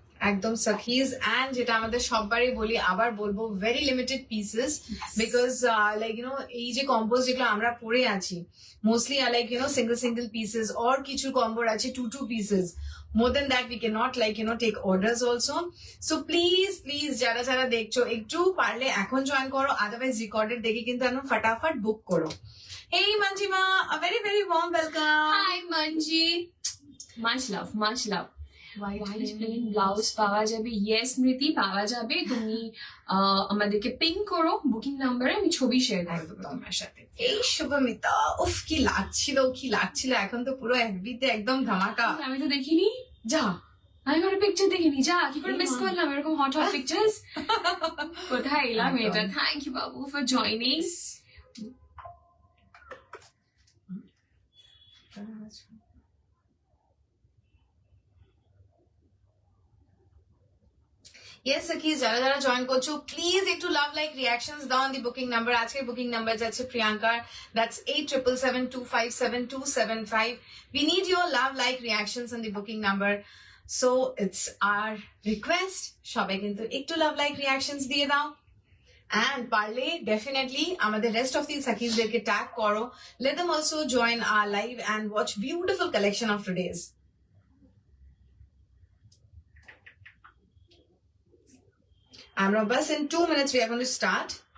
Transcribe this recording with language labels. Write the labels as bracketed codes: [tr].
[bn] একদম সাকিজ, অ্যান্ড যেটা আমাদের সববারই বলি আবার বলবো, [en] very limited pieces, [bn] because like you know এই যে কম্বোজ যেগুলো আমরা পরে আছি mostly like you know single pieces, or কিছু কম্বোর আছে 2 pieces. [en] More than that we cannot like you know take orders also. [bn] So please যারা যারা দেখছো একটু পারলে এখন জয়েন করো, আদারওয়াইজ রিকর্ডেড দেখে কিন্তু একদম ফটাফট বুক করো। [en] Hey Manjima, a very warm welcome. Hi Manji, much love. [bn] White plane blouse পাওয়া যাবে, ইয়েস স্মৃতি পাওয়া যাবে। তুমি আমাদেরকে পিং করো বুকিং নাম্বারে, আমি ছবি শেয়ার করে দেবো তোমার সাথে। এই শুভমিতা, উফ কি লাগছিল, এখন তো পুরো এফবিতে একদম ধামাকা। আমি তো দেখিনি, যা আমি কোনো পিকচার দেখিনি, যা কি করে মিস মা। করলাম এরকম হট পিকচার্স। কোথায় এলাম একদম। [en] এটা। Thank you বাবু for joining. [bn] Yes Sakis, যারা যারা জয়েন করছো প্লিজ একটু লাভ লাইক রিঅ্যাকশনস দাও [en] On the booking number. [bn] আজকের বুকিং নাম্বার যাচ্ছে প্রিয়াঙ্কার, that's 8777257275। [en] We need your love like reactions on the booking number. So it's our request, [bn] সবাই কিন্তু একটু লাভ লাইক রিঅ্যাকশনস দিয়ে দাও। [en] And [bn] পারলে ডেফিনেটলি আমাদের রেস্ট অফ দি সাকিজদেরকে ট্যাগ করো, [en] let them also join our live and watch beautiful collection of today's. [bn] আমরা বাস [en] in 2 minutes we are going to start.